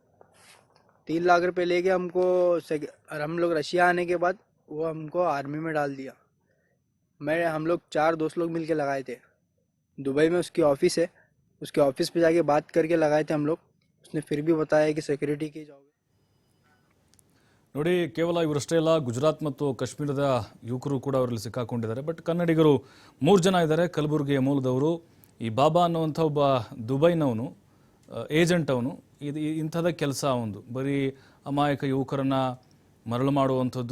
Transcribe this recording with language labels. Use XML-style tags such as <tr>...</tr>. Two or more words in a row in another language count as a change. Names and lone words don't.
<hi>3 लाख रुपए लेके हमको, और हम लोग रशिया आने के बाद वो हमको आर्मी में डाल दिया। हम लोग 4 दोस्त लोग मिल के लगाए थे। दुबई में उसकी ऑफिस है, उसके ऑफिस पे जाके बात करके लगाए थे हम लोग। उसने फिर भी बताया कि सिक्योरिटी की जॉब है।</hi> <kn>ನೋಡಿ, ಕೇವಲ ಇವರಷ್ಟೇ ಅಲ್ಲ, ಗುಜರಾತ್ ಮತ್ತು ಕಾಶ್ಮೀರದ ಯುವಕರು ಕೂಡ ಅವರಲ್ಲಿ ಸಿಕ್ಕಾಕೊಂಡಿದ್ದಾರೆ. ಬಟ್ ಕನ್ನಡಿಗರು 3 ಜನ ಇದ್ದಾರೆ, ಕಲಬುರಗಿಯ ಮೂಲದವರು. ಈ ಬಾಬಾ ಅನ್ನುವಂಥ ಒಬ್ಬ ದುಬೈನವನು, ಏಜೆಂಟ್ ಅವನು. ಇಂಥದ ಕೆಲಸ ಅವನು, ಬರೀ ಅಮಾಯಕ ಯುವಕರನ್ನು ಮರಳು ಮಾಡುವಂಥದ್ದು.</kn>